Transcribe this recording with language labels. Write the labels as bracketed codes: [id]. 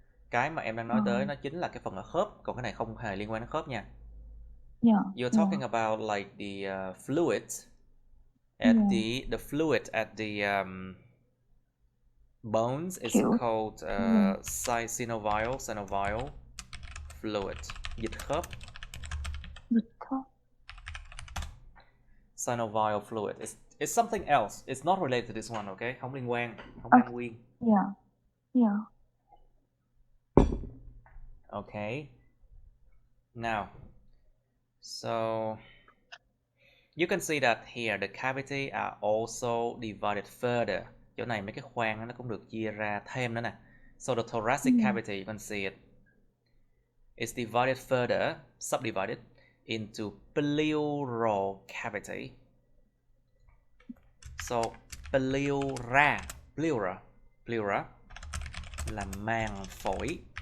[vi] Cái mà em đang nói tới nó chính là cái phần ở khớp, còn cái này không hề liên quan đến khớp nha. [en] Yeah. You're talking about like the fluid at the fluid at the bones is called synovial fluid. [vi] Dịch khớp. [en] Synovial fluid. It's something else. It's not related to this one, okay? [vi] Không liên quan, không liên nguyên. [en] Yeah. Okay. Now, so you can see that here the cavity are also divided further. [vi] Chỗ này mấy cái khoang nó cũng được chia ra thêm nữa nè. [en] So the thoracic cavity, you can see it. It's divided further, subdivided into pleural cavity. [vi] So pleura là màng phổi.